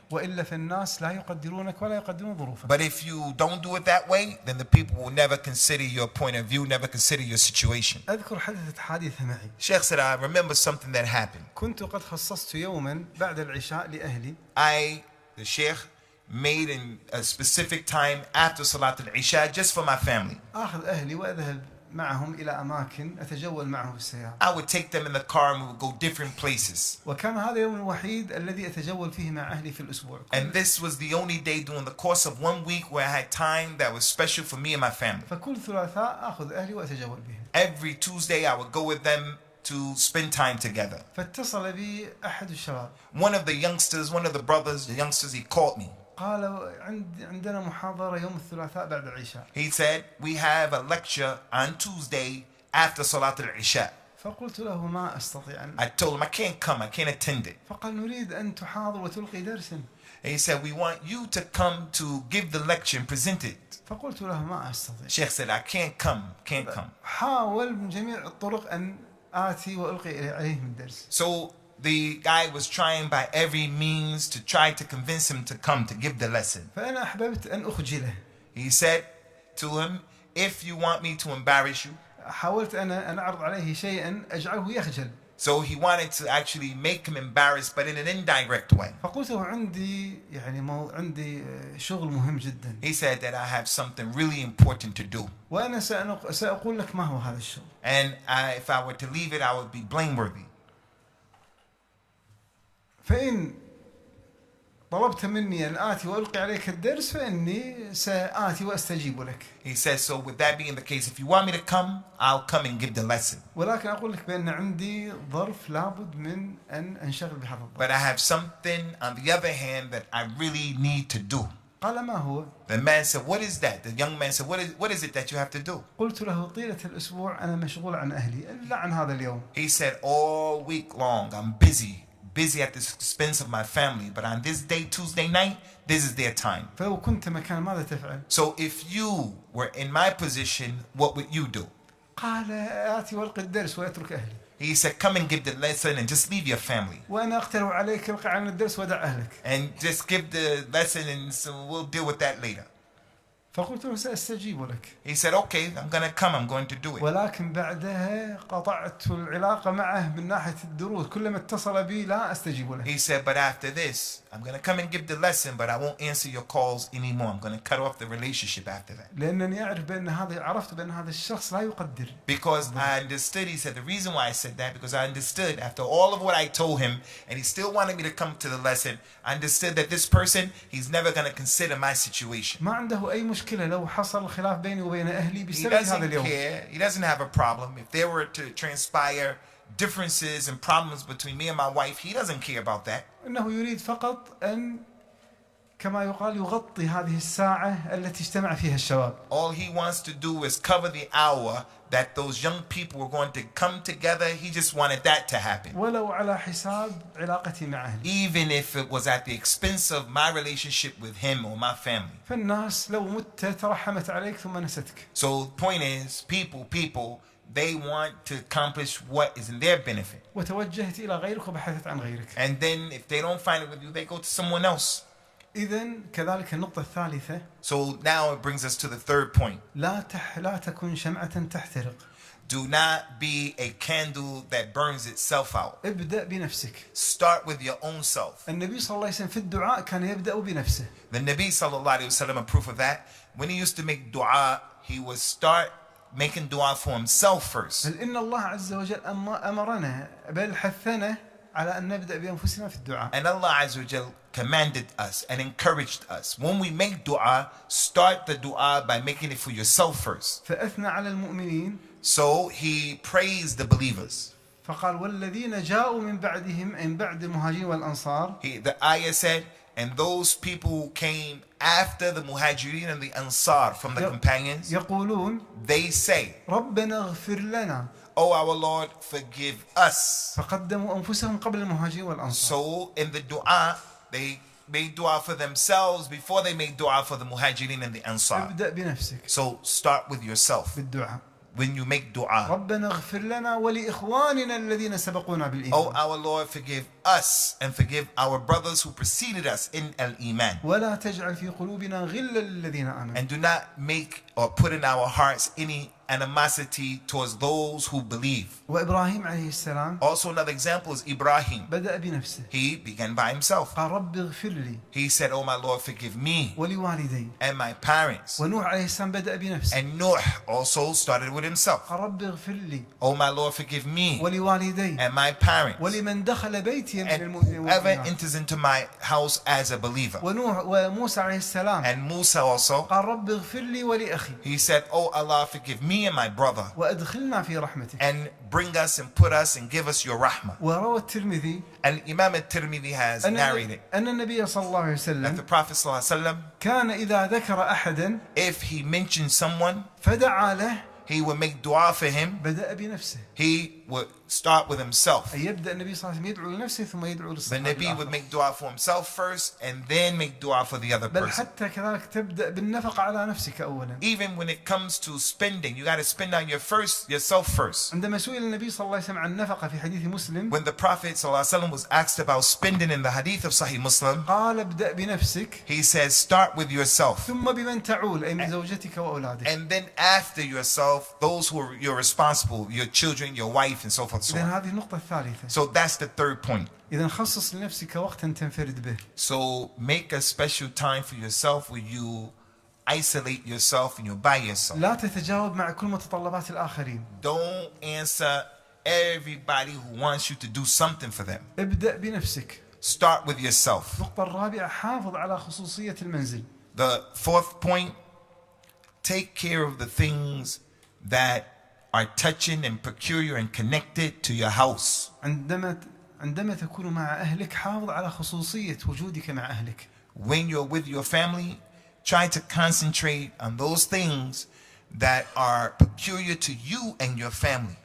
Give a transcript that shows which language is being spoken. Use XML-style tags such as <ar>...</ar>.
<ar>وإلا فالناس لا يقدرونك ولا يقدرون ظروفك.</ar> <en>But if you don't do it that way, then the people will never consider your point of view, never consider your situation.</en> <ar>أذكر حدثت حادثة معي.</ar> <en>Sheikh said, I remember something that happened.</en> <ar>كنت قد خصصت يوما بعد العشاء لأهلي.</ar> <en>The Sheikh, made in a specific time after Salat al-Isha just for my family.</en> <ar>أخذ أهلي وأذهب معهم إلى أماكن أتجول معهم في السيارة.</ar> <en>I would take them in the car and we would go different places.</en> <ar>وكان هذا اليوم الوحيد الذي أتجول فيه مع أهلي في الأسبوع.</ar> <en>And this was the only day during the course of 1 week where I had time that was special for me and my family.</en> <ar>فكل ثلاثاء أخذ أهلي وأتجول بهم.</ar> <en>Every Tuesday I would go with them to spend time together.</en> <ar>فاتصل بي أحد الشباب.</ar> <en>One of the youngsters, one of the brothers, the youngsters, he called me.</en> <ar>قال عندنا محاضرة يوم الثلاثاء بعد العشاء.</ar> <en>He said, we have a lecture on Tuesday after Salat al-Isha.</en> <ar>فقلت له ما أستطيع أن.</ar> <en>I told him I can't come, I can't attend it.</en> <ar>فقال نريد أن تحاضر وتلقي درسا.</ar> <en>And he said, we want you to come to give the lecture and present it.</en> <ar>فقلت له ما أستطيع.</ar> <en>Sheikh said, I can't come.</en> <ar>حاول من جميع الطرق أن آتي وألقي عليهم الدرس.</ar> <en>So the guy was trying by every means to try to convince him to come to give the lesson.</en> <ar>فأنا أحببت أن أخجله.</ar> <en>He said to him, if you want me to embarrass you.</en> <ar>حاولت أنا أن أعرض عليه شيئا أجعله يخجل.</ar> <en>So he wanted to actually make him embarrassed, but in an indirect way.</en> <ar>فقلت له عندي عندي شغل مهم جدا.</ar> <en>He said that I have something really important to do.</en> <ar>وأنا سأقول لك ما هو هذا الشغل.</ar> <en>And if I were to leave it, I would be blameworthy.</en> <ar>فإن طلبت مني أن آتي وألقي عليك الدرس فإني سآتي وأستجيب لك.</ar> <en>He says, so with that being the case, if you want me to come, I'll come and give the lesson.</en> <ar>ولكن أقول لك بأن عندي ظرف لابد من أن أنشغل بهذا الظرف.</ar> <en>But I have something on the other hand that I really need to do.</en> <ar>قال ما هو؟</ar> <en>The man said, what is that? The young man said, what is it that you have to do?</en> <ar>قلت له طيلة الأسبوع أنا مشغول عن أهلي إلا عن هذا اليوم.</ar> <en>He said, all week long I'm busy at the expense of my family, but on this day, Tuesday night, this is their time.</en> <ar>فلو كنت مكان ماذا تفعل؟</ar> <en>So if you were in my position, what would you do?</en> <ar>قال آتي وألقي الدرس وأترك أهلي.</ar> <en>He said, come and give the lesson and just leave your family.</en> <ar>وأنا أقترح عليك القي عن الدرس ودع أهلك.</ar> <en>And just give the lesson and so we'll deal with that later.</en> <ar>فقلت له سأستجيب لك.</ar> <en>He said, okay, I'm going to come, I'm going to do it.</en> <ar>ولكن بعدها قطعت العلاقة معه من ناحية الدروس. كلما اتصل بي لا أستجيب له.</ar> <en>He said, but after this, I'm going to come and give the lesson, but I won't answer your calls anymore. I'm going to cut off the relationship after that.</en> <ar>لأنني عرفت بأن هذا الشخص لا يقدر.</ar> <en>Because I understood, he said, the reason why I said that, because I understood after all of what I told him, and he still wanted me to come to the lesson, I understood that this person, he's never going to consider my situation.</en> <ar>ما عنده أي مشكلة لو حصل خلاف بيني وبين أهلي</ar> <en>He</en> <ar>بسبب هذا</ar> <en>doesn't</en> <ar>اليوم.</ar> <en>care. He doesn't have a problem. If there were to transpire differences and problems between me and my wife, he doesn't care about that.</en> <ar>إنه يريد فقط أن كما يقال يغطي هذه الساعة التي اجتمع فيها الشباب.</ar> <en>All he wants to do is cover the hour that those young people were going to come together. He just wanted that to happen.</en> <ar>ولو على حساب علاقتي مع أهلي.</ar> <en>Even if it was at the expense of my relationship with him or my family.</en> <ar>فالناس لو مت ترحمت عليك ثم نستك.</ar> <en>So the point is, people, they want to accomplish what is in their benefit.</en> <ar>وتوجهت إلى غيرك وبحثت عن غيرك.</ar> <en>And then if they don't find it with you, they go to someone else.</en> <ar>إذن كذلك النقطة الثالثة.</ar> <en>So now it brings us to the third point.</en> <ar>لا تكن شمعة تحترق.</ar> <en>Do not be a candle that burns itself out.</en> <ar>ابدأ بنفسك.</ar> <en>Start with your own self.</en> <ar>النبي صلى الله عليه وسلم في الدعاء كان يبدأ بنفسه.</ar> <en>The Nabi sallallahu alayhi wasallam, a proof of that, when he used to make dua, he would start making dua for himself first.</en> <ar>بل إن الله عز وجل أمرنا بل حثنا على أن نبدأ بأنفسنا في الدعاء.</ar> <en>And Allah Azza wa Jal commanded us and encouraged us. When we make dua, start the dua by making it for yourself first.</en> <ar>فأثنى على المؤمنين.</ar> <en>So he praised the believers.</en> <ar>فقال والذين جاءوا من بعدهم من بعد المهاجرين والأنصار.</ar> <en>The ayah said, and those people who came after the muhajirin and the ansar from the companions,</en> <ar>يقولون</ar> <en>they say,</en> <ar>ربنا اغفر لنا.</ar> <en>Oh our Lord, forgive us.</en> <ar>فقدموا أنفسهم قبل المهاجرين والأنصار.</ar> <en>So in the dua, they made dua for themselves before they made dua for the muhajirin and the ansar.</en> <ar>ابدأ بنفسك.</ar> <en>So start with yourself.</en> <ar>بالدعاء.</ar> <en>When you make dua,</en> <ar>ربنا اغفر لنا ولإخواننا الذين سبقونا بالإيمان.</ar> <en>Oh our Lord, forgive us and forgive our brothers who preceded us in al-iman.</en> <ar>ولا تجعل في قلوبنا غلا للذين آمنوا.</ar> <en>And do not make or put in our hearts any animosity towards those who believe.</en> <ar>وإبراهيم عليه السلام</ar> <en>Also another example is Ibrahim.</en> <ar>بدأ بنفسه.</ar> <en>He began by himself.</en> <ar>قال رب اغفر لي</ar> <en>He said, "Oh my Lord, forgive me</en> <ar>ولوالدي.</ar> <en>and my parents."</en> <ar>ونوح عليه السلام بدأ بنفسه.</ar> <en>And Nuh also started with himself.</en> <ar>قال رب اغفر لي</ar> <en>"Oh my Lord, forgive me</en> <ar>ولوالدي</ar> <en>and my parents</en> <ar>ولمن دخل بيتي من</ar> <en>and</en> <ar>المؤمنين</ar> <en>whoever</en> <ar>والمؤمنات.</ar> <en>enters into my house as a believer."</en> <ar>وموسى عليه السلام</ar> <en>And Musa also,</en> <ar>قال رب اغفر لي ولأخي</ar> <en>he said, "Oh Allah, forgive me and my brother</en> <ar>وأدخلنا في رحمتك.</ar> <en>and bring us and put us and give us your rahmah."</en> <ar>وروى الترمذي</ar> <en>And Imam al-Tirmidhi has narrated</en> <ar>أن النبي صلى الله عليه</ar> <en>that the</en> <ar>وسلم</ar> <en>Prophet ﷺ,</en> <ar>كان إذا ذكر أحدا</ar> <en>if he mentioned someone,</en> <ar>فدعا له</ar> <en>he would make dua for him.</en> <ar>بدأ بنفسه.</ar> <en>He would start with himself.</en> <ar>أي يبدأ النبي صلى الله عليه وسلم يدعو لنفسه ثم يدعو</ar> <en>The</en> <ar>للصحابة</ar> <en>Nabi would</en> <ar>الآخر.</ar> <en>make dua for himself first and then make dua for the other</en> <ar>بل</ar> <en>person.</en> <ar>حتى كذلك تبدأ بالنفقة على نفسك أولا.</ar> <en>Even when it comes to spending, you got to spend on yourself first.</en> <ar>عندما سئل النبي صلى الله عليه وسلم عن النفقة في حديث مسلم</ar> <en>When the Prophet ﷺ was asked about spending in the hadith of Sahih Muslim,</en> <ar>قال ابدأ بنفسك</ar> <en>he says, start with yourself.</en> <ar>ثم بمن تعول أي من زوجتك وأولادك.</ar> <en>And then after yourself, those who are you're responsible, your children, your wife, and so forth and so</en> <ar>إذن</ar> <en>on.</en> <ar>هذه النقطة الثالثة.</ar> <en>So that's the third point.</en> <ar>إذن خصص لنفسك وقتا تنفرد به.</ar> <en>So make a special time for yourself where you isolate yourself and you're by yourself.</en> <ar>لا تتجاوب مع كل متطلبات الآخرين.</ar> <en>Don't answer everybody who wants you to do something for them.</en> <ar>ابدأ بنفسك.</ar> <en>Start with yourself.</en> <ar>النقطة الرابعة حافظ على خصوصية المنزل.</ar> <en>The fourth point, take care of the things that are touching and peculiar and connected to your house.</en> <ar>عندما تكون مع أهلك حافظ على خصوصية وجودك مع أهلك.</ar> <en>When you're with your family, try to concentrate on those things that are peculiar to you and your family.</en>